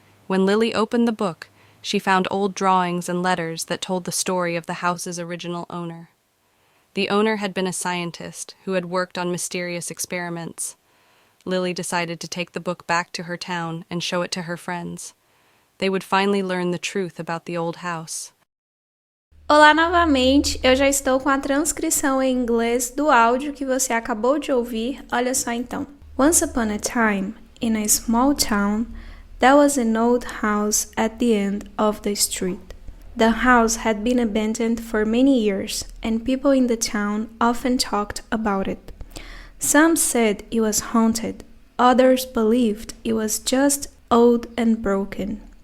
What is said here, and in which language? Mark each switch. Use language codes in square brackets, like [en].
[en] When Lily opened the book, she found old drawings and letters that told the story of the house's original owner. The owner had been a scientist who had worked on mysterious experiments. Lily decided to take the book back to her town and show it to her friends. They would finally learn the truth about the old house. [pt] Olá novamente, eu já estou com a transcrição em inglês do áudio que você acabou de ouvir. Olha só então. [en] Once upon a time, in a small town, there was an old house at the end of the street. The house had been abandoned for many years, and people in the town often talked about it. Some said it was haunted, others believed it was just old and broken.